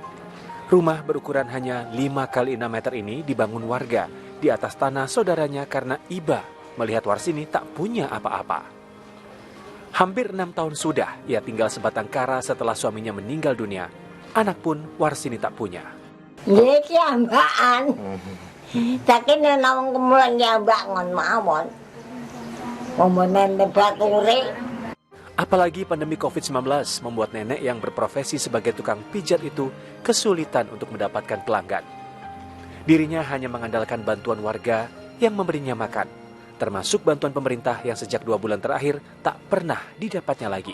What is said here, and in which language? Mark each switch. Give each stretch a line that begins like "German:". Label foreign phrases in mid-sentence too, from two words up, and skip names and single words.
Indonesian: Rumah berukuran hanya 5 kali 6 meter ini dibangun warga di atas tanah saudaranya karena iba melihat Warsini tak punya apa-apa. Hampir 6 tahun sudah ia tinggal sebatang kara setelah suaminya meninggal dunia. Anak pun Warsini tak punya.
Javanese: Nggih kiambakan. Saking nawang kemulan kiambakan mawon. Momen bakure.
Indonesian: Apalagi pandemi COVID-19 membuat nenek yang berprofesi sebagai tukang pijat itu kesulitan untuk mendapatkan pelanggan. Dirinya hanya mengandalkan bantuan warga yang memberinya makan, termasuk bantuan pemerintah yang sejak 2 bulan terakhir tak pernah didapatnya lagi.